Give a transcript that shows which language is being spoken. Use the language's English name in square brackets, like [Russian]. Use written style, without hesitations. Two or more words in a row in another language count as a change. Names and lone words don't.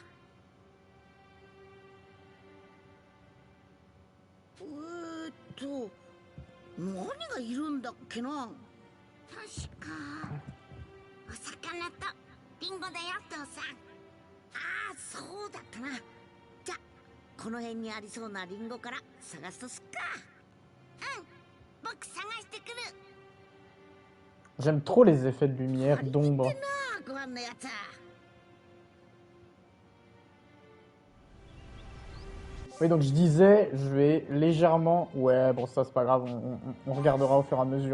[Japanese] 何がいるんだっけな。確かお魚とリンゴだよ、父さん。ああ、そうだったな。じゃこの辺にありそうなリンゴから探すとすっか。うん、僕探してくる。 [French] J'aime trop les effets de lumière, d'ombre. Oui, donc je disais, je vais légèrement... Ouais, bon, ça c'est pas grave, on regardera au fur et à mesure.